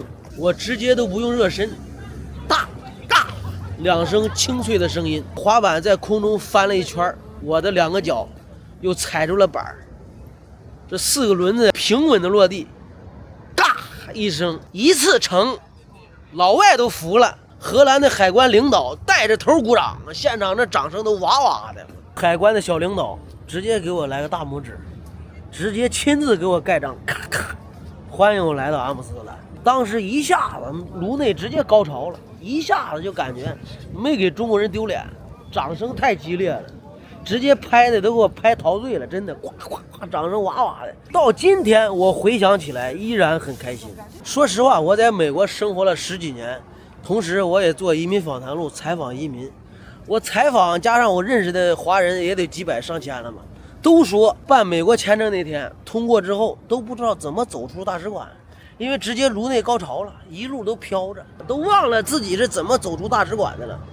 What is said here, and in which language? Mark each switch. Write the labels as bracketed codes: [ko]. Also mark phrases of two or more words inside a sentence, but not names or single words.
[zh] 我直接都不用熱身，大2聲清脆的聲音，滑板在空中翻了一圈，我的2個腳又踩住了板，這4個輪子平穩的落地，嘎一聲，一次成，老外都服了。荷蘭的海關領導帶着頭鼓掌，現場這掌聲都哇哇的。海關的小領導直接給我來個大拇指，直接親自給我蓋章，咔咔歡迎我來到阿姆斯特丹。当时一下子颅內直接高潮了，一下子就感觉沒給中國人丟臉，掌聲太激烈了，直接拍的都給我拍陶醉了，真的，呱呱呱，掌聲哇哇的。到今天我回想起來依然很開心。說實話，我在美國生活了10幾年，同時我也做移民訪談錄採訪移民，我採訪加上我認識的華人也得幾百上千了嘛。都說辦美國簽證那天通過之後都不知道怎麼走出大使館，因為直接颅內高潮了，一路都飄着，都忘了自己是怎麼走出大使館的了。